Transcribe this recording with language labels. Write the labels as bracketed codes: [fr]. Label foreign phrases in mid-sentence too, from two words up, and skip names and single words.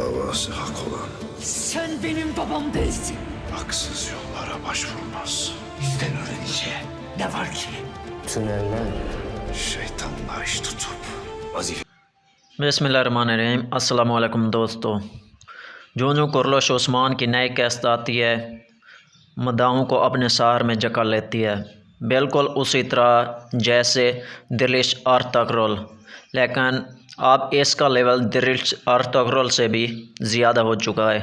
[tr] babası hak olan Sen benim babam değilsin. haksız yollara başvurmaz. Bizden öğreneceği ne var ki? Tüneller. Şeytanla iş tutup vazife [ar] بسم الله الرحمن الرحيم السلام عليكم दोस्तों। [ur] جو کورلوش عثمان کی نئی کاسٹ آتی ہے مداحوں کو اپنے سحر میں جکڑ لیتی ہے، بالکل اسی طرح جیسے دیلیش ارطغرل، لیکن اب اس کا لیول دیلیش ارطغرل سے بھی زیادہ ہو چکا ہے.